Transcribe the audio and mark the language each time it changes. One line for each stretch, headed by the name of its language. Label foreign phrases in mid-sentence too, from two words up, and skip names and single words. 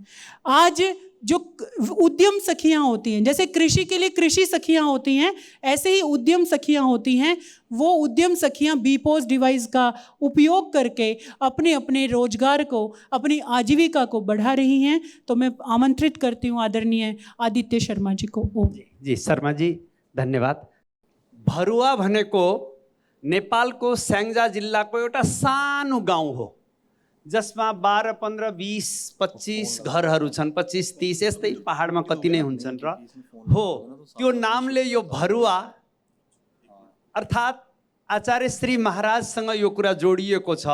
Hindi: आज जो उद्यम सखियाँ होती हैं, जैसे कृषि के लिए कृषि सखियाँ होती हैं, ऐसे ही उद्यम सखियाँ होती हैं। वो उद्यम सखियाँ बीपोज डिवाइस का उपयोग करके अपने अपने रोजगार को, अपनी आजीविका को बढ़ा रही हैं। तो मैं आमंत्रित करती हूँ आदरणीय आदित्य शर्मा जी को। जी शर्मा जी धन्यवाद।
Nepali: भरुवा भनेको नेपालको स्याङ्जा जिल्लाको एउटा सानो गाउँ हो, जसमा 12, 15, 20, 25 घरहरू छन्, 25, 30 यस्तै पहाडमा कति नै हुन्छन्। र हो त्यो नामले यो भरुवा अर्थात् आचार्य श्री महाराजसँग यो कुरा जोडिएको छ।